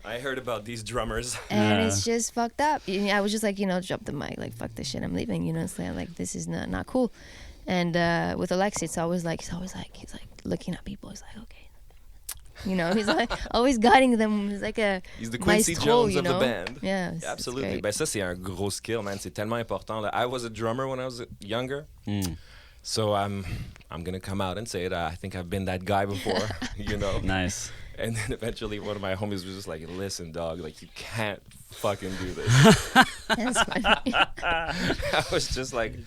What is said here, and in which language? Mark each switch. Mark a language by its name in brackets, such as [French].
[English] I heard about these drummers. And it's just fucked up. I was just like, you know, drop the mic, like fuck this shit, I'm leaving. You know, it's like this is not cool. And with Alexi, he's always like looking at people. He's like, okay. You know, he's like always guiding them. He's like he's the Quincy Jones you know? of the band. Yeah, absolutely. [French] Ben ça c'est un gros skill, man. C'est tellement important. Là. [English] I was a drummer when I was younger, so I'm gonna come out and say that I think I've been that guy before. You know. Nice. And then eventually one of my homies was just like, listen, dog, like you can't fucking do this. That's funny. I was just like,